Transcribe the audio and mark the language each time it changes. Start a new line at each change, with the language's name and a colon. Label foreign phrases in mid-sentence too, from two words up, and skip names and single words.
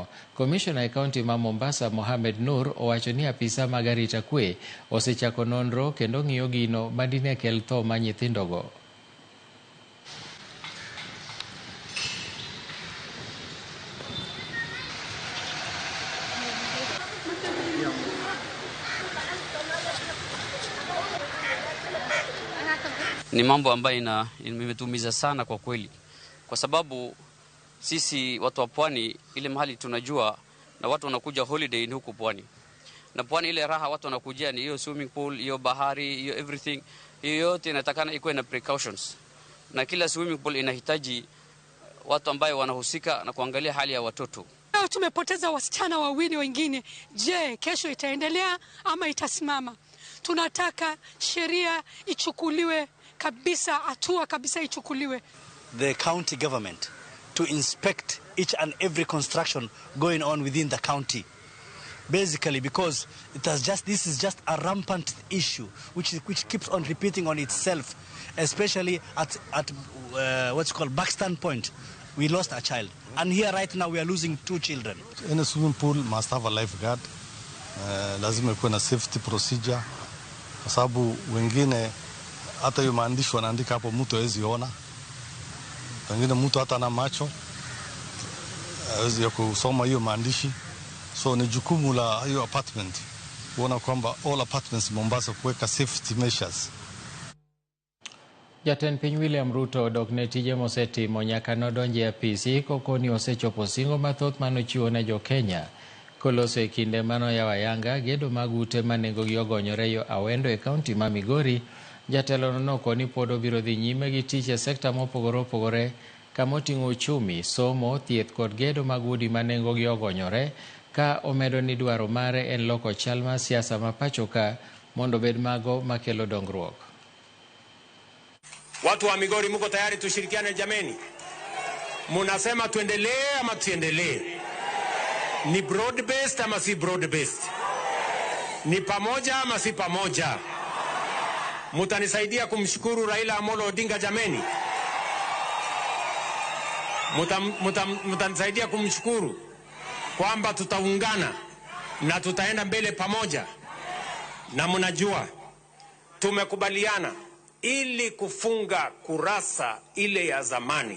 Luo (Kenya and Tanzania): Commissioner e kaunti ma Mombasa Mohamed Nur owacho ni apisa mag arita kwe osechako nonro kendo ng'iyo gino madine kel tho ma nyithindogo.
Swahili: Ni mambo ambayo imetumiza sana kwa kweli, kwa sababu sisi watu wa pwani ile mahali tunajua na watu wanakuja holiday ni huku pwani. Na pwani ile raha watu wanakujia ni hiyo swimming pool, hiyo bahari, hiyo everything. Hiyo yote inatakana ikuwe na precautions. Na kila
English: swimming pool
Swahili: inahitaji watu ambao wanahusika na kuangalia hali ya watoto. Tumepoteza wasichana wawili wengine. Je, kesho itaendelea ama itasimama? Tunataka sheria ichukuliwe kabisa, hatua kabisa ichukuliwe.
English: The county government to inspect each and every construction going on within the county. basically because this is just a rampant issue which keeps on repeating on itself, especially at what's called Buxton Point. We lost a child, and here right now we are losing 2 children. In a swimming pool must have a lifeguard.
Swahili: Lazima kuwe na
English: safety procedure,
Swahili: kwa sababu wengine hata hiyo maandishi wanaandika hapo mtu hawezi ona, wengine mtu hata na macho hawezi ya kusoma hiyo maandishi. So ni jukumu la hiyo apartment kuona kwamba
English: all apartments
Swahili: Mombasa kuweka
English: safety measures.
Luo (Kenya and Tanzania): Jatend piny William Ruto odok ne tije mosetimo nyaka nodonje apisi kokoni osechopo singo mathoth manochiwo ne jo Kenya koloso e kinde manoyawo ayanga gedo mag ute manengogi ogonyore yo Awendo e kaunti ma Migori. Jatelo nokoni pod obiro dhi nyime gi tich e sekta mopogore opogore kamoting'o uchumi, somo, thieth kod gedo mag udi manengogi ogonyore, ka omedo ni dwaro mare en loko chal mar siasa ma pachoka mondo bed mago makelo dongruok.
Swahili: Watu wa Migori, mko tayari tushirikiane jameni? Munasema tuendelee ama tuendelee? Ni
English: broad based
Swahili: ama si
English: broad based?
Swahili: Ni pamoja ama si pamoja? Mutanisaidia kumshukuru Raila Amolo Odinga jameni? Mutanisaidia kumshukuru kwamba tutaungana na tutaenda mbele pamoja. Na mnajua tumekubaliana ili kufunga kurasa ile ya zamani.